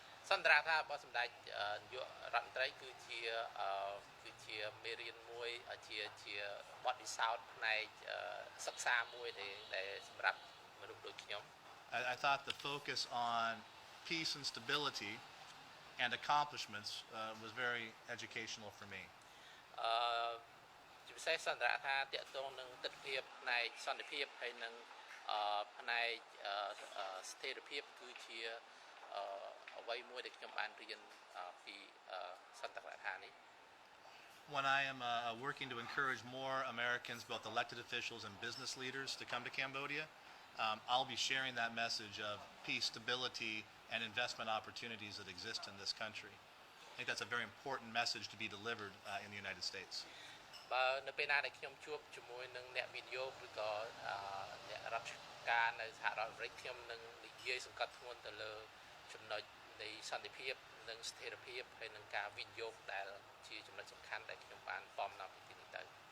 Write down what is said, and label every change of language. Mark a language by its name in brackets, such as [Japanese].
[Khmer] សន្ទរថារបស់សម្ដេចនាយករដ្ឋមន្ត្រីគឺជាមេរៀនមួយជាបទពិសោធន៍ផ្នែកសិក្សាមួយដែលសម្រាប់មនុស្សដូចខ្ញុំ [English] I thought the focus on peace and stability and accomplishments was very educational for me. [Khmer] ជាពិសេសសន្ទរថាតកតងនឹងទស្សនវិជ្ជាផ្នែកសន្តិភាពហើយនិងផ្នែកស្ថិរភាពគឺជាអ្វីមួយដែលខ្ញុំបានរៀនពីសន្ទរថានេះ [English] When I am working to encourage more Americans, both elected officials and business leaders, to come to Cambodia, I'll be sharing that message of peace, stability, and investment opportunities that exist in this country. I think that's a very important message to be delivered in the United States. [Khmer] បើនៅពេលណាដែលខ្ញុំជួបជាមួយនឹងអ្នកវិនិយោគឬក៏អ្នករដ្ឋការនៅសហរដ្ឋអាមេរិកខ្ញុំនឹងនិយាយសង្កត់ធ្ងន់ទៅលើ ចំណុចនៃសន្តិភាពនិងស្ថិរភាពហើយនឹងការវិនិយោគដែល ជាចំណុចសំខាន់ដែលខ្ញុំបានពំនាំពីទីនេះទៅ